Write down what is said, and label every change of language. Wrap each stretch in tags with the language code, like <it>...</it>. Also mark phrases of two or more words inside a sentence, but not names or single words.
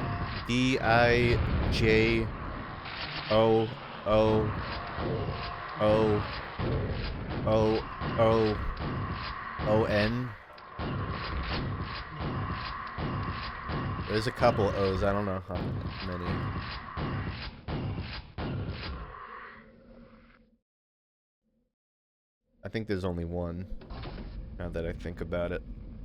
<en>D-I-J-O-O-O-O-O-N? There's a couple O's, I don't know how many. I think there's only one, now that I think about it.</en>